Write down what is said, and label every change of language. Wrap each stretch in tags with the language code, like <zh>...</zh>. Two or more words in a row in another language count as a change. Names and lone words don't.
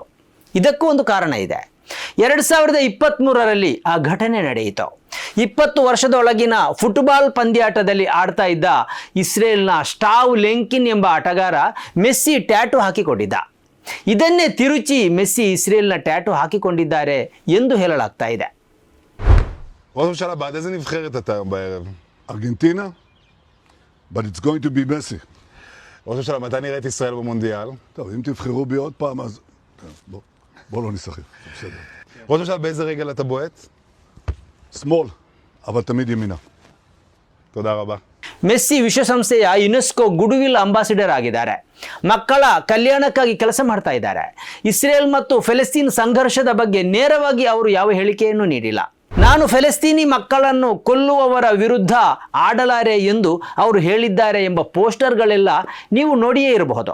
<kn>ಇದಕ್ಕೂ ಒಂದು ಕಾರಣ ಇದೆ. 2023ರಲ್ಲಿ ಆ ಘಟನೆ ನಡೆಯಿತು. 20 ವರ್ಷದೊಳಗಿನ ಫುಟ್ಬಾಲ್ ಪಂದ್ಯಾಟದಲ್ಲಿ ಆಡ್ತಾ ಇದ್ದ ಇಸ್ರೇಲ್ನ ಸ್ಟಾವ್ ಲೆಂಕಿನ್ ಎಂಬ ಆಟಗಾರ ಮೆಸ್ಸಿ ಟ್ಯಾಟೂ ಹಾಕಿಕೊಂಡಿದ್ದ. ಇದನ್ನೇ ತಿರುಚಿ ಮೆಸ್ಸಿ ಇಸ್ರೇಲ್ನ ಟ್ಯಾಟೂ ಹಾಕಿಕೊಂಡಿದ್ದಾರೆ ಎಂದು ಹೇಳಲಾಗ್ತಾ ಇದೆ.</kn> <he>ראש הממשלה, בעד איזה נבחרת אתה היום בערב? ארגנטינה?</he> <en>But it's going to be Messi.</en> <he>ראש הממשלה, מתי נראה את ישראל במונדיאל? טוב, אם תבחרו בי עוד פעם, אז... בוא לא נשחק, בסדר. ראש הממשלה, באיזה רגל אתה בועט? שמאל, אבל תמיד ימינה. תודה רבה.</he> <kn>ಮೆಸ್ಸಿ ವಿಶ್ವಸಂಸ್ಥೆಯ ಯುನೆಸ್ಕೋ</kn> <en>goodwill ambassador</en> <kn>ಆಗಿದ್ದಾರೆ. ಮಕ್ಕಳ ಕಲ್ಯಾಣಕ್ಕಾಗಿ ಕೆಲಸ ಮಾಡ್ತಾ ಇದ್ದಾರೆ. ಇಸ್ರೇಲ್ ಮತ್ತು ಫೆಲೆಸ್ತೀನ್ ಸಂಘರ್ಷದ ಬಗ್ಗೆ ನೇರವಾಗಿ ಅವರು ಯಾವ ಹೇಳಿಕೆಯನ್ನು ನೀಡಿಲ್ಲ. ನಾನು ಫೆಲೆಸ್ತೀನಿ ಮಕ್ಕಳನ್ನು ಕೊಲ್ಲುವವರ ವಿರುದ್ಧ ಆಡಲಾರೆ ಎಂದು ಅವರು ಹೇಳಿದ್ದಾರೆ ಎಂಬ ಪೋಸ್ಟರ್ಗಳೆಲ್ಲ ನೀವು ನೋಡಿಯೇ ಇರಬಹುದು.</kn>